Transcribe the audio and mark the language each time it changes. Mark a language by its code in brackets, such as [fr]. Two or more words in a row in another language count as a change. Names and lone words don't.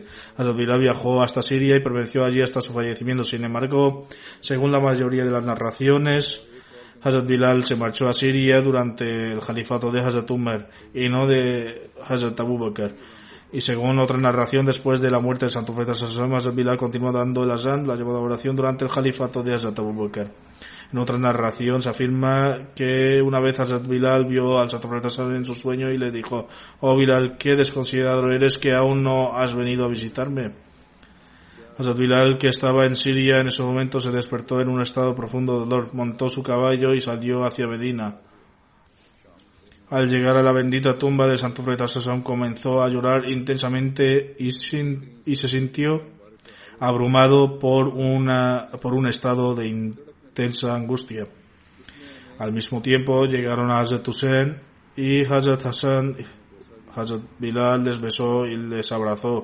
[es] Hazrat Bilal viajó hasta Siria y permaneció allí hasta su fallecimiento. Sin embargo, según la mayoría de las narraciones, Hazrat Bilal se marchó a Siria durante el califato de Hazrat Umar y no de Hazrat Abu Bakr. Y según otra narración, después de la muerte del santo profeta [ar] صلى الله عليه وسلم, [es] Hazrat Bilal continuó dando el azán, la llamada oración, durante el califato de Hazrat Abu Bakr. En otra narración se afirma que una vez Hazrat Bilal vio al santo profeta [ar] صلى الله عليه وسلم [es] en su sueño y le dijo: oh Bilal, qué desconsiderado eres que aún no has venido a visitarme. Hazrat Bilal, que estaba en Siria en ese momento, se despertó en un estado de profundo dolor, montó su caballo y salió hacia Medina. Al llegar a la bendita tumba del santo profeta [ar] صلى الله عليه وسلم, [es] comenzó a llorar intensamente y se sintió abrumado por un estado de intensa angustia. Al mismo tiempo llegaron a Hazrat Hussein y Hazrat Hassan. Hazrat Bilal les besó y les abrazó.